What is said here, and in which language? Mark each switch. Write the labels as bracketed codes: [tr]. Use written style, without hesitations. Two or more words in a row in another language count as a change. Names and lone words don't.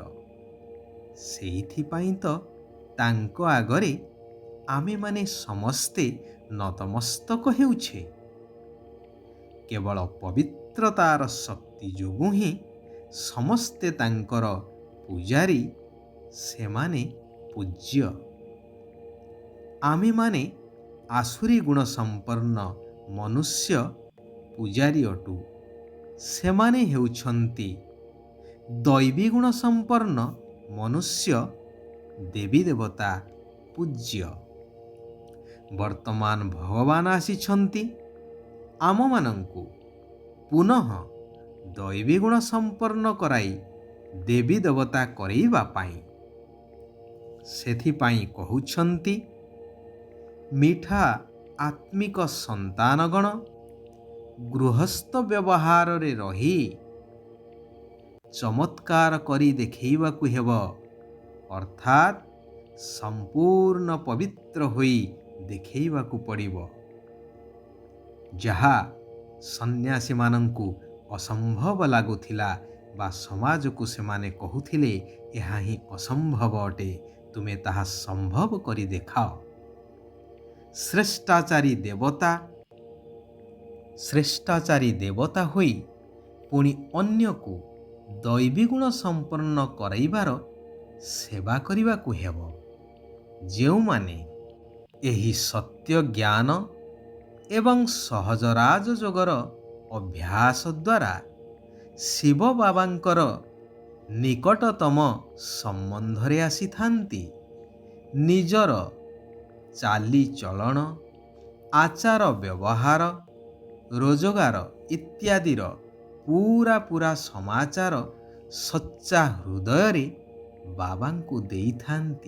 [or] ସେଥିପାଇଁ ତ ତାଙ୍କ ଆଗରେ ଆମେ ମାନେ ସମସ୍ତେ ନତମସ୍ତକ ହେଉଛେ। କେବଳ ପବିତ୍ରତାର ଶକ୍ତି ଯୋଗୁ ହିଁ ସମସ୍ତେ ତାଙ୍କର ପୂଜାରୀ, ସେମାନେ ପୂଜ୍ୟ। ଆମେ ମାନେ ଆସୁରୀ ଗୁଣ ସମ୍ପନ୍ନ ମନୁଷ୍ୟ ପୂଜାରୀ ଅଟୁ। ସେମାନେ ହେଉଛନ୍ତି ଦୈବୀ ଗୁଣ ସମ୍ପନ୍ନ ମନୁଷ୍ୟ ଦେବୀ ଦେବତା ପୂଜ୍ୟ। ବର୍ତ୍ତମାନ ଭଗବାନ ଆସିଛନ୍ତି ଆମ ମାନଙ୍କୁ ପୁନଃ ଦୈବୀ ଗୁଣ ସମ୍ପନ୍ନ କରାଇ ଦେବୀ ଦେବତା କରାଇବା ପାଇଁ। ସେଥିପାଇଁ କହୁଛନ୍ତି ମିଠା ଆତ୍ମିକ ସନ୍ତାନଗଣ ଗୃହସ୍ଥ ବ୍ୟବହାର ରେ ରହି ଚମତ୍କାର କରି ଦେଖାଇବାକୁ ହେବ, ଅର୍ଥାତ ସମ୍ପୂର୍ଣ୍ଣ ପବିତ୍ର ହୋଇ ଦେଖାଇବାକୁ ପଡ଼ିବ। ଯାହା ସନ୍ୟାସୀ ମାନଙ୍କୁ ଅସମ୍ଭବ ଲାଗୁଥିଲା ବା ସମାଜ କୁ ସେମାନେ କହୁଥିଲେ ଯାହା ହିଁ ଅସମ୍ଭବ ଅଟେ, ତୁମେ ତାହା ସମ୍ଭବ କରି ଦେଖାଅ। ଶ୍ରେଷ୍ଠାଚାରୀ ଦେବତା ଶ୍ରେଷ୍ଠାଚାରୀ ଦେବତା ହୋଇ ପୁଣି ଅନ୍ୟକୁ ଦୈବୀ ଗୁଣ ସମ୍ପନ୍ନ କରାଇବାର ସେବା କରିବାକୁ ହେବ। ଯେଉଁମାନେ ଏହି ସତ୍ୟ ଜ୍ଞାନ ଏବଂ ସହଜ ରାଜଯୋଗର ଅଭ୍ୟାସ ଦ୍ୱାରା ଶିବ ବାବାଙ୍କର ନିକଟତମ ସମ୍ବନ୍ଧରେ ଆସିଥାନ୍ତି, ନିଜର ଚାଲିଚଳନ, ଆଚାର ବ୍ୟବହାର, ରୋଜଗାର ଇତ୍ୟାଦିର ପୂରା ସମାଚାର ସଚ୍ଚା ହୃଦୟରେ ବାବାଙ୍କୁ ଦେଇଥାନ୍ତି।